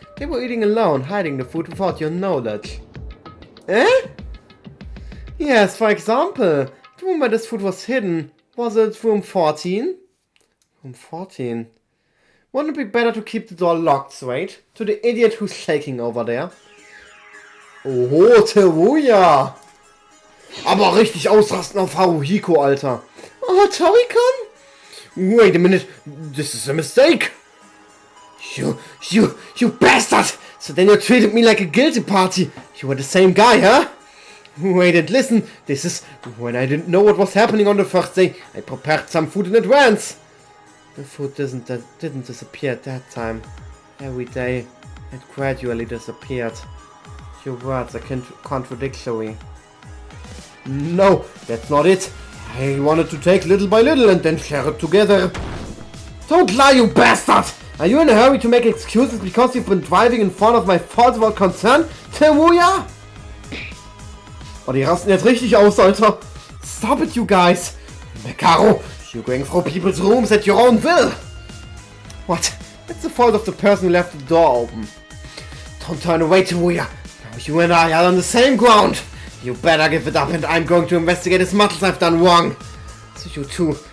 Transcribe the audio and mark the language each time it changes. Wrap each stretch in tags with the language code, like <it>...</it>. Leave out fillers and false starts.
<en>They were eating alone, hiding the food without your knowledge. Eh? Yes, for example, the room where this food was hidden. Was it room 14? Room 14? Wouldn't it be better to keep the door locked straight? To the idiot who's shaking over there. Oh, Teruya!</en> <de>Aber richtig ausrasten auf Haruhiko, Alter.</de> <en>Oh, Torikon? Wait a minute, this is a mistake. You bastard! So then you treated me like a guilty party. You were the same guy, huh? Wait and listen, this is when I didn't know what was happening on the first day. I prepared some food in advance. The food didn't disappear at that time. Every day, it gradually disappeared. Your words are contradictory. No, that's not it. I wanted to take little by little and then share it together. Don't lie, you bastard! Are you in a hurry to make excuses because you've been driving in front of my fault without concern, Temuya?</en> <de>Oh, die rasten jetzt richtig aus, Alter.</de> <en>Stop it, you guys. Mekaro, you're going through people's rooms at your own will. What? It's the fault of the person who left the door open. Don't turn away, Temuya. Now you and I are on the same ground. You better give it up and I'm going to investigate as much as I've done wrong. So you too.</en>